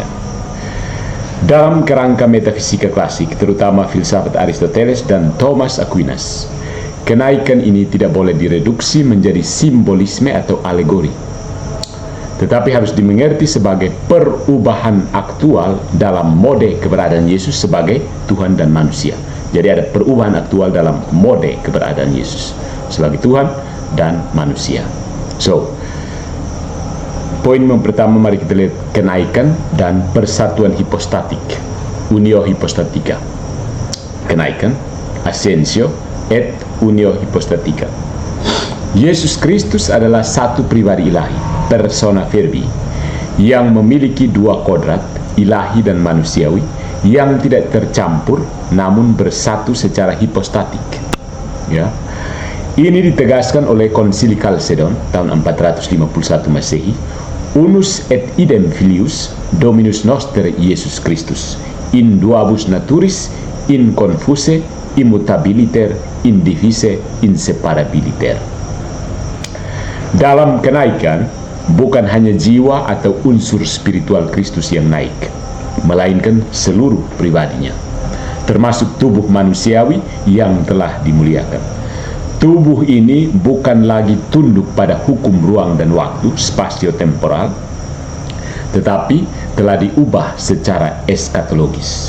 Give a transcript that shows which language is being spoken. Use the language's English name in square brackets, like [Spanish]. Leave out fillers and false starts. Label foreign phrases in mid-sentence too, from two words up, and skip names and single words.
[Indonesian] Dalam kerangka metafisika klasik, terutama filsafat Aristoteles dan Thomas Aquinas, kenaikan ini tidak boleh direduksi menjadi simbolisme atau alegori, tetapi harus dimengerti sebagai perubahan aktual dalam mode keberadaan Yesus sebagai Tuhan dan manusia. Jadi ada perubahan aktual dalam mode keberadaan Yesus sebagai Tuhan dan manusia. So, poin yang pertama, mari kita lihat kenaikan dan persatuan hipostatik, [Latin] unio hipostatika. Kenaikan, ascensio, et unio hipostatika. [Indonesian] Yesus Kristus adalah satu pribadi ilahi, [Latin] persona verbi, [Indonesian] yang memiliki dua kodrat, ilahi dan manusiawi, yang tidak tercampur namun bersatu secara hipostatik. Ya. Ini ditegaskan oleh Konsili Chalcedon tahun 451 Masehi. [Latin] Unus et idem filius Dominus noster Yesus Kristus, in duabus naturis, in confuse, immutabiliter, indivise, inseparabiliter. [Indonesian] Dalam kenaikan, bukan hanya jiwa atau unsur spiritual Kristus yang naik, melainkan seluruh pribadinya, termasuk tubuh manusiawi yang telah dimuliakan. Tubuh ini bukan lagi tunduk pada hukum ruang dan waktu, spasio-temporal, tetapi telah diubah secara eskatologis.